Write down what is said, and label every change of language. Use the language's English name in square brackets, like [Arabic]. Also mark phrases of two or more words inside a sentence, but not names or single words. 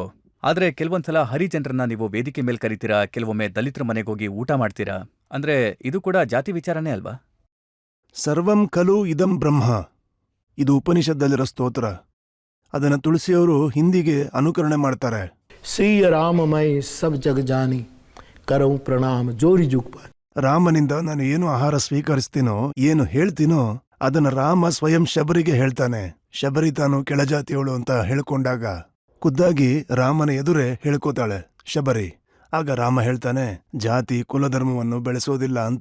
[Kannada] ಆದ್ರೆ ಕೆಲವೊಂದ್ಸಲ ಹರಿಜನರನ್ನ ನೀವು ವೇದಿಕೆ ಮೇಲೆ ಕರಿತೀರಾ, ಕೆಲವೊಮ್ಮೆ ದಲಿತರ ಮನೆಗೆ ಹೋಗಿ ಊಟ ಮಾಡ್ತೀರಾ. ಅಂದ್ರೆ ಇದು ಕೂಡ ಜಾತಿ ವಿಚಾರನೇ ಅಲ್ವಾ? [Sanskrit] ಸರ್ವಂ ಖಲು ಇದಂ ಬ್ರಹ್ಮ, [Kannada] ಇದು ಉಪನಿಷತ್ತಲ್ಲಿರೋ ಸ್ತೋತ್ರ. ಅದನ್ನ ತುಳಸಿಯವರು ಹಿಂದಿಗೆ ಅನುಕರಣೆ ಮಾಡ್ತಾರೆ. [Awadhi] सिय राममय सब जग जानी करऊं प्रणाम जोरी जुग पर. [Kannada] ರಾಮನಿಂದ ನಾನು ಏನು ಆಹಾರ ಸ್ವೀಕರಿಸ್ತೀನೋ, ಏನು ಹೇಳ್ತೀನೋ ಅದನ್ನ ರಾಮ ಸ್ವಯಂ ಶಬರಿಗೆ ಹೇಳ್ತಾನೆ. ಶಬರಿ ತಾನು ಕೆಳಜಾತಿಯವಳು ಅಂತ ಹೇಳ್ಕೊಂಡಾಗ ಖುದ್ದಾಗಿ ರಾಮನ ಎದುರೇ ಹೇಳ್ಕೋತಾಳೆ ಶಬರಿ. ಆಗ ರಾಮ ಹೇಳ್ತಾನೆ, ಜಾತಿ ಕುಲಧರ್ಮವನ್ನು ಬೆಳೆಸೋದಿಲ್ಲ ಅಂತ.